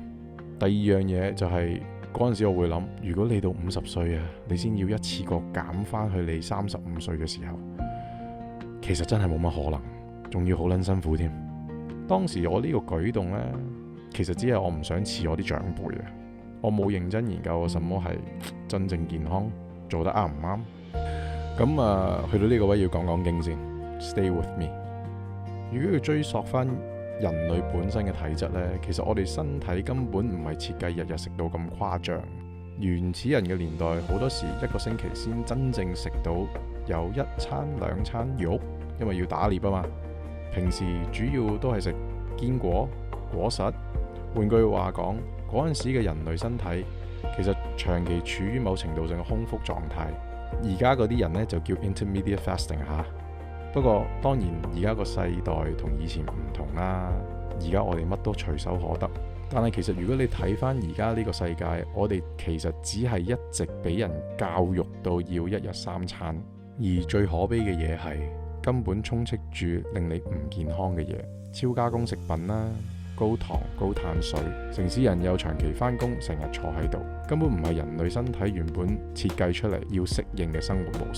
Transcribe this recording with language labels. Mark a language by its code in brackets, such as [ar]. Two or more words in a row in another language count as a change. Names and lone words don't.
[yue] 第二樣嘢就係嗰陣時我會諗，如果你到50歲啊，你先要一次過減翻去你35歲嘅時候，其實真係冇乜可能。仲要好撚辛苦添。當時我呢個舉動呢，其實只係我唔想似我啲長輩啊。我冇認真研究什麼係真正健康，做得啱唔啱。咁去到呢個位要講講經先。 [en] Stay with me。 [yue] 如果要追溯翻人類本身嘅體質呢，其實我哋身體根本唔係設計日日食到咁誇張。原始人嘅年代，好多時1個星期先真正食到有1餐2餐肉，因為要打獵啊嘛。平時主要都係食堅果、果實。換句話講，嗰陣時嘅人類身體其實長期處於某程度上嘅空腹狀態。而家嗰啲人呢，就叫 [en] intermediate fasting [yue] 嚇。不過當然而家個世代同以前唔同啦。而家我哋乜都隨手可得。但係其實如果你睇翻而家呢個世界，我哋其實只係一直俾人教育到要1日3餐。而最可悲嘅嘢係，根本充斥住令你唔健康嘅嘢，超加工食品啦，高糖高碳水，城市人又長期返工，成日坐喺度，根本唔係人類身體原本設計出嚟要適應嘅生活模式。